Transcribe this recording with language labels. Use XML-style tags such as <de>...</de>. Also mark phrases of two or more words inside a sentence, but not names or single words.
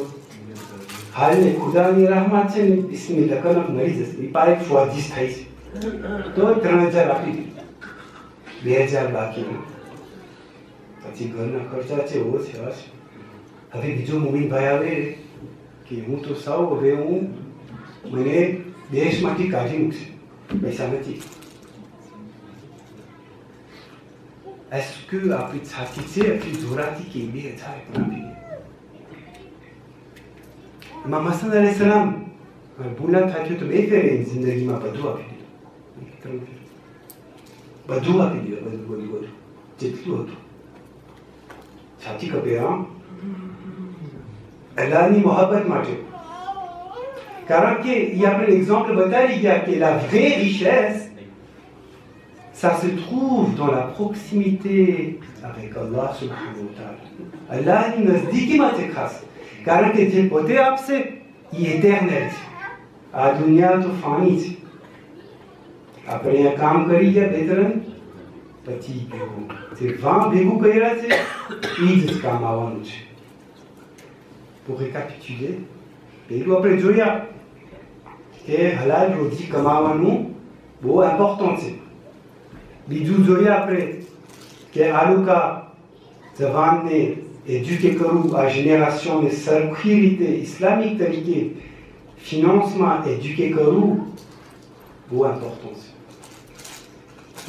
<gu>હાલ ને ખુદાની rahmat છે ને, બિસ્મિલ્લાહ કલમ મળી જશે, એ પારેક સ્વાદિષ્ટ થાય છે, તો 3,000 આપી દે, 2,000 બાકી. પછી ઘરના ખર્ચા છે, એવો છે. હવે બીજો મોમીન ભાઈ આવે કે હું તો સાવ હવે મને દેશમાંથી કાઢી મૂકશે, પૈસા નથી.</gu> <fr>est-ce que</fr> <gu>આપણી છાતી છે એટલી જોરાથી કે 2,000 પણ આપી દે? ઇમામ હસન અલૈહિસ્સલામ ભૂલા થયું તો 2 ફેરે જિંદગીમાં બધું આપી દીધું, બધું આપી દીધું, બધું જેટલું હતું. છાતી કપે અલ્લાહની મોહબ્બત માટે. કારણ કે એ આપણે એક્ઝામ્પલ બતાવી ગયા કે</gu> <fr>la vraie richesse ça se trouve dans la proximité avec Allah</fr> <ar>subhanahu wa ta'ala.</ar> <gu>અલ્લાહની નજદીકીમાં છે ખાસ, કારણ કે જે પોતે આપશે એ એટર્નલ છે. આ દુનિયા તો ફાની છે. આપણે અહીંયા કામ કરી ગયા 2-3, પછી જે વાં ભેગું કર્યા છે એ જ કામ આવવાનું છે.</gu> <fr>Pour récapituler,</fr> <gu>પહેલું આપણે જોયા કે હલાલ રોજી કમાવાનું બહુ ઇમ્પોર્ટન્ટ છે. બીજું જોયા આપણે કે આ લોકો જવાનને એજ્યુકેટ કરવું, આ જનરેશનને સરખી રીતે ઇસ્લામિક તરીકે ફિનાન્સમાં એજ્યુકેટ કરવું બહુ ઇમ્પોર્ટન્ટ છે.</gu>